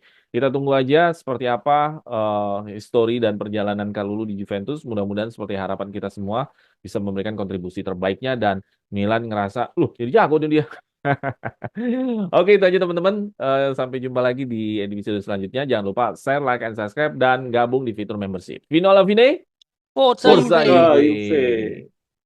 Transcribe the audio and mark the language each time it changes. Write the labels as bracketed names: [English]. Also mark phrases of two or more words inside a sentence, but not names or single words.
[Indonesian] Kita tunggu aja seperti apa histori dan perjalanan Kalulu di Juventus. Mudah-mudahan seperti harapan kita semua bisa memberikan kontribusi terbaiknya dan Milan ngerasa, jadi jago nih dia. Oke, itu aja teman-teman. Sampai jumpa lagi di episode selanjutnya. Jangan lupa [English] share, like, and subscribe, [Indonesian] dan gabung di fitur membership. [Italian] Vino alla fine. Forza Forza Juve. Juve.